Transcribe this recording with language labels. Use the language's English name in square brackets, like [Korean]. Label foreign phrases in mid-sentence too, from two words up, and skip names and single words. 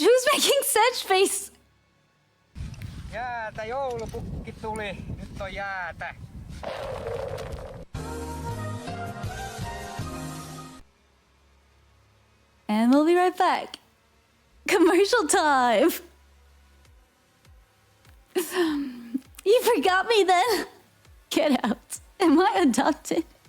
[English] Who's making Sedge face? [Finnish] Jäätä, joulupukki tuli. Nyt on jäätä. [English] And we'll be right back. Commercial time. You forgot me then? Get out. Am I adopted?